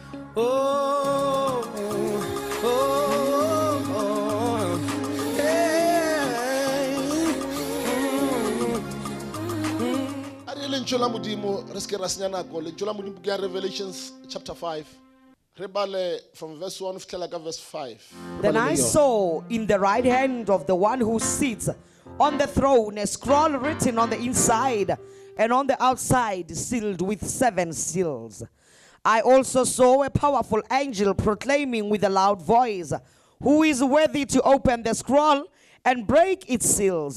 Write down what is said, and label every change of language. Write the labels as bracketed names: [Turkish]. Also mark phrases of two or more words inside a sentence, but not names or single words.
[Southern Sotho] Oh, oh, oh, hey. Lentswe la Modimo re se ke ra senya nako. Lentswe la Modimo ke ya Revelations chapter 5. Re bale [English] from verse 1 [Southern Sotho] fihlela ka verse 5. [English] Then I saw in the right hand of the one who sits on the throne a scroll written on the inside and on the outside, sealed with 7 seals. I also saw a powerful angel proclaiming with a loud voice, "Who is worthy to open the scroll and break its seals?"